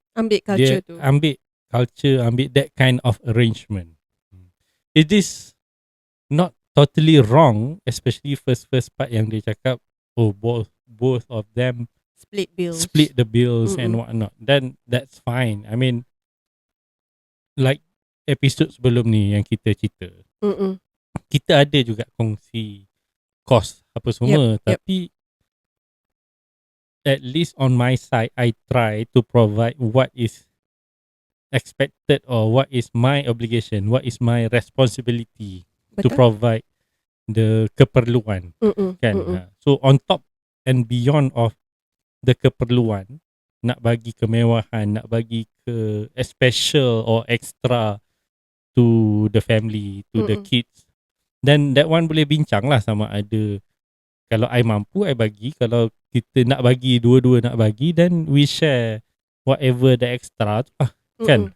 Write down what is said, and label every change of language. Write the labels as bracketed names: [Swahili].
[Malay] ambil culture tu. [English] Ambil that kind of arrangement. It is not totally wrong, especially first part [Malay] yang dia cakap, [English] oh both of them split the bills and whatnot. Then that's fine. [Malay] I mean, like episode sebelum ni yang kita cerita, kita ada juga kongsi kos apa semua. [English] Tapi at least on my side, I try to provide what is expected or what is my obligation, what is my responsibility. [Malay] Betul. [English] To provide the keperluan. Kan? So on top and beyond of the keperluan, [Malay] nak bagi kemewahan, nak bagi ke [English] special or extra to the family, to the kids, then that one [Malay] boleh bincang lah sama ada kalau I mampu I bagi, kalau kita nak bagi, dua-dua nak bagi, [English] then we share whatever the extra [Malay] tu lah. kan.